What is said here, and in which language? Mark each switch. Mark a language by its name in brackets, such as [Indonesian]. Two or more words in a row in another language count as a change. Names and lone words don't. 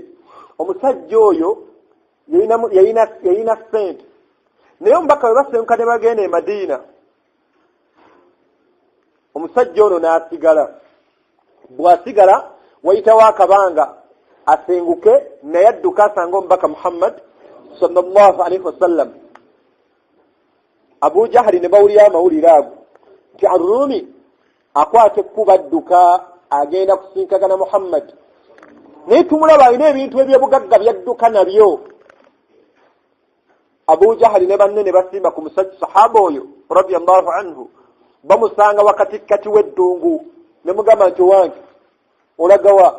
[Ganda] Omusajja oyo yayina ssente. Naye omubaka bwe basenguka ne bagenda e Madiina, omusajja ono n'asigala. Bw'asigala wayitawo akabanga asenguke naye adduka asanga omubaka Muhammad [Arabic] sallallahu alaihi wasallam. [Ganda] Abu Jahali ne bawulira amawulire ago nti Arrumi akwata ekkuba adduka agenda kusinkagana Muhammad. Naye tumulaba alina ebintu eby'obugagga byadduka nabyo. Abu Jahali ne banne ne basimba ku musajja sahaba oyo [Arabic] radiyallahu anhu, [Ganda] bamusanga wakatikati w'eddungu ne mugamba nti wange olagawa?